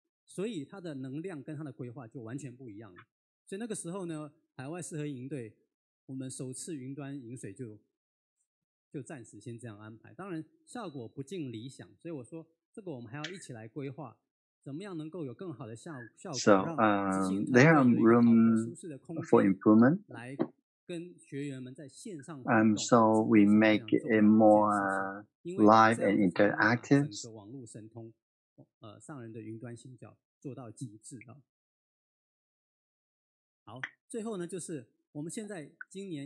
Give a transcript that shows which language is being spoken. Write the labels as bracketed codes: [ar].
[zh] 所以他的能量跟他的规划就完全不一样了。所以那个时候呢，海外适合营队，我们首次云端饮水就暂时先这样安排。当然效果不尽理想，所以我说这个我们还要一起来规划，怎么样能够有更好的效果， [en] So there are room for improvement. [zh] 来跟学员们在线上 [en] So we make it more live and interactive. [zh] 整个网络神通，上人的云端行脚做到极致啊。好，最后呢就是我们现在今年